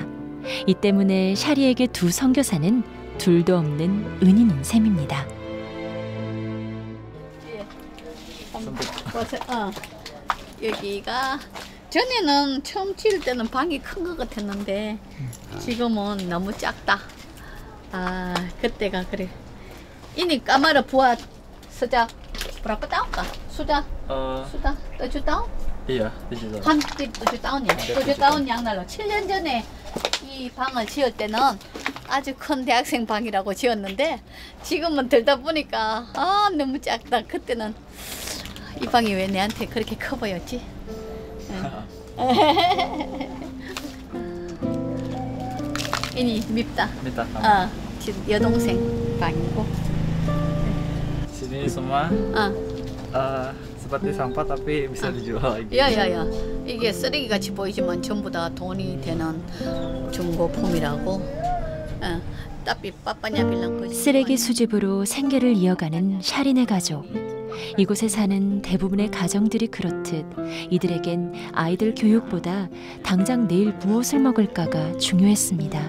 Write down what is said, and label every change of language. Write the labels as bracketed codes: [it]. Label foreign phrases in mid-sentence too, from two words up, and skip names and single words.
[ko] 이 때문에 샤리에게 두 선교사는 둘도 없는 은인인 셈입니다. 여기가 전에는 처음 지을 때는 방이 큰 것 같았는데 지금은 너무 작다. 그때가 그래. [id] ini kamar buat sejak berapa tahun kah? Sudah 7 tahun? Iya, 7 tahun. hampir 7 tahun ya. 7 tahun yang lalu. [ko] 7년 전에 이 방을 지을 때는 아주 큰 대학생 방이라고 지었는데 지금은 들다 보니까 너무 작다. 그때는 이 방이 왜 내한테 그렇게 커 보였지? ini 밉다. 여동생 방이고. [id] Sini semua seperti sampah tapi bisa dijual lagi. [ko] 야야야, 이게 쓰레기같이 보이지만 전부 다 돈이 되는 중고품이라고. 쓰레기 수집으로 생계를 이어가는 샤린의 가족. 이곳에 사는 대부분의 가정들이 그렇듯 이들에겐 아이들 교육보다 당장 내일 무엇을 먹을까가 중요했습니다.